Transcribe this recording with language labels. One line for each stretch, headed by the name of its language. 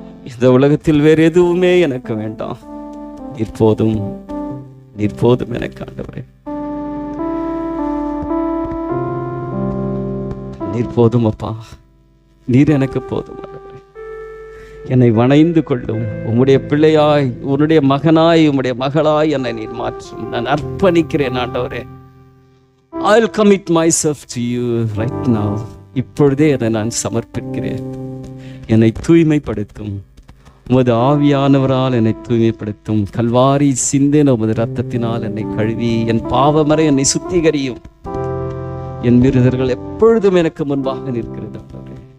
Tamil: இந்த உலகத்தில் வேறு எதுவுமே எனக்கு வேண்டாம். நீர் போதும், நீர் போதும் எனக்கு ஆண்டவரே. நீர் போதும் அப்பா, நீர் எனக்கு போதும் ஆண்டவரே. என்னை வணைந்து கொள்ளும். உம்முடைய பிள்ளையாய், உன்னுடைய மகனாய், உம்முடைய மகளாய் என்னை நீர் மாற்றும். நான் அர்ப்பணிக்கிறேன் ஆண்டவரே.
English: I'll commit myself to you right now.
Tamil: இப்பொழுதே அதை நான் சமர்ப்பிக்கிறேன். என்னை தூய்மைப்படுத்தும். உமது ஆவியானவரால் என்னை தூய்மைப்படுத்தும். கல்வாரி சிந்தின உமது இரத்தத்தினால் என்னை கழுவி என் பாவமறை என்னை சுத்திகரியும். என் விருதர்கள் எப்பொழுதும் எனக்கு முன்பாக நிற்கிறது ஆண்டவரே.